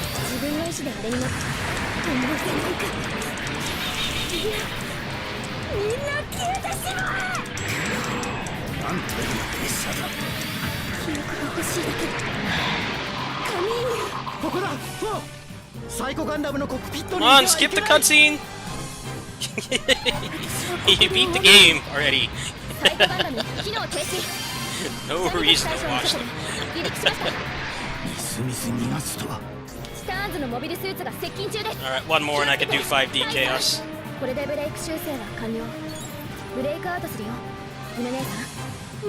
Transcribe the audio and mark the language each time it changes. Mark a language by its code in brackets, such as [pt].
[ja] 自分の意志であれになった。思い出なんか。いや、みんな消えてしまえ。なんというプレッシャーだ。記憶が欲しいだけだ。カミーユ。ここだ。サイコガンダムのコックピットに。 [en] Come on, skip the cutscene. You beat the game already. [ja] サイコガンダム機能停止。 [en] No reason to watch them. [ja] 離陸しました。みすみす逃がすとは。スターンズのモビルスーツが接近中です。 [en] Alright, one more and I can do 5D chaos. [ja] これでブレイク修正は完了。ブレイクアウトするよ、ゆめ姉さん。